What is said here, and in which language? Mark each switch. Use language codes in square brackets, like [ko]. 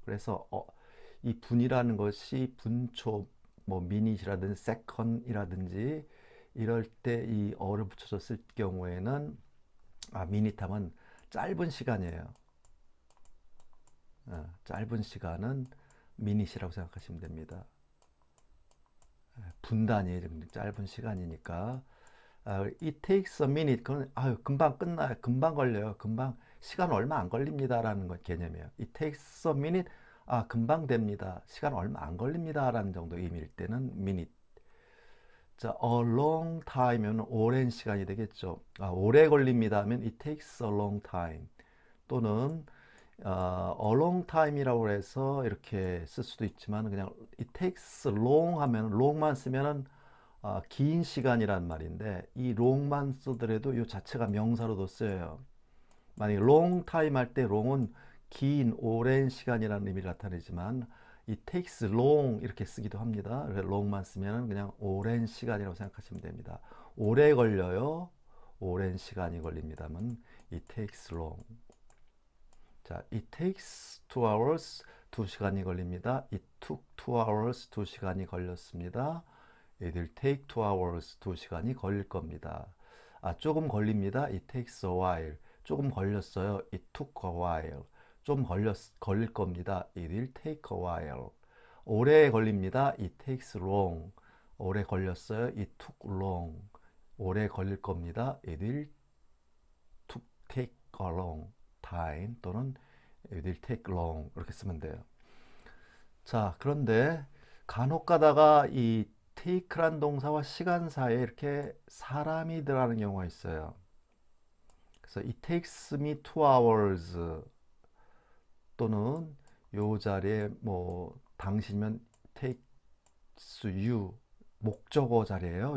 [ko] 그래서 이 분이라는 것이 분초, 뭐 minute이라든지 second이라든지 이럴 때 이 어를 붙여줬을 경우에는 minute 하면 짧은 시간이에요. 짧은 시간은 minute이라고 생각하시면 됩니다. 분단이 짧은 시간이니까 [en] it takes a minute. [ko] 그건 금방 끝나요. 금방 걸려요. 금방 시간 얼마 안 걸립니다라는 것 개념이에요. [en] It takes a minute. [ko] 금방 됩니다. 시간 얼마 안 걸립니다라는 정도 의미일 때는 minute. 자, a long time은 오랜 시간이 되겠죠. 오래 걸립니다 하면 [en] it takes a long time. [ko] 또는 a long time이라고 해서 이렇게 쓸 수도 있지만 그냥 [en] it takes long [ko] 하면 long만 쓰면은 긴 시간이란 말인데 이 long만 쓰더라도 이 자체가 명사로도 쓰여요. 만약에 long time 할 때 long은 긴 오랜 시간이라는 의미를 나타내지만 [en] it takes long [ko] 이렇게 쓰기도 합니다. 그래서 long만 쓰면 그냥 오랜 시간이라고 생각하시면 됩니다. 오래 걸려요. 오랜 시간이 걸립니다만 [en] it takes long. 자, it takes 2 hours [ko] 2시간이 걸립니다. [en] It took 2 hours [ko] 2시간이 걸렸습니다. [en] It will take 2 hours [ko] 2시간이 걸릴 겁니다. 조금 걸립니다. [en] It takes a while. [ko] 조금 걸렸어요. [en] It took a while. [ko] 좀 걸릴 겁니다. [en] It will take a while. [ko] 오래 걸립니다. [en] It takes long. [ko] 오래 걸렸어요. [en] It took long. [ko] 오래 걸릴 겁니다. [en] It will take a long time 또는 it will take long [ko] 이렇게 쓰면 돼요. 자, 그런데 간혹 가다가 이 take란 동사와 시간 사이에 이렇게 사람이 들어가는 경우가 있어요. 그래서 [en] it takes me 2 hours [ko] 또는 요 자리에 뭐 당신이면 takes you 목적어 자리예요.